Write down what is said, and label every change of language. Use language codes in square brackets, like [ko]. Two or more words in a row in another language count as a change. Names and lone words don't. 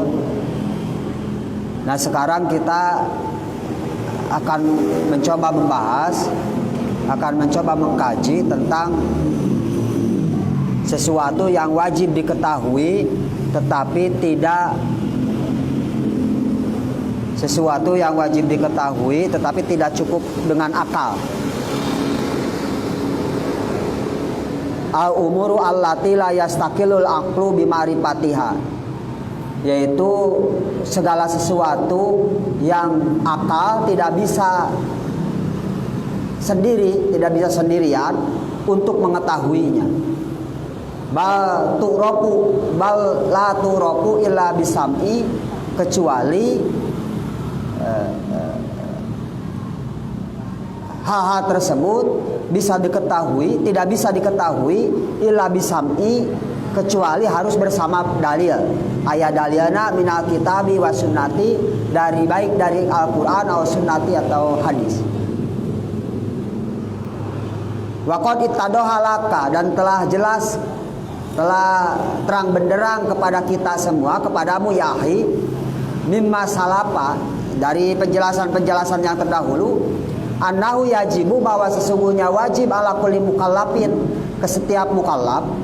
[id] Nah, sekarang kita akan mencoba membahas, akan mencoba mengkaji tentang sesuatu yang wajib diketahui tetapi tidak cukup dengan akal. [ar] الأمور التي لا يستقل العقل بمعرفتها, [id] yaitu segala sesuatu yang akal tidak bisa sendirian untuk mengetahuinya. [ar] بل لا تدرك إلا بالسمع, [id] kecuali hal-hal tersebut tidak bisa diketahui [ar] إلا بالسمع, [id] kecuali harus bersama dalil. [ar] أي دليلنا من الكتاب والسنة, [id] baik dari Al-Quran atau sunnati atau hadis. [ar] وقد اتضح لك, [id] dan telah terang benderang kepada kita semua, kepadamu Yahi, [ar] مما سلف, [id] dari penjelasan-penjelasan yang terdahulu, [ar] أنه يجب, [id] bahwa sesungguhnya wajib [ar] على كل مكلف, [id] ke setiap mukallaf,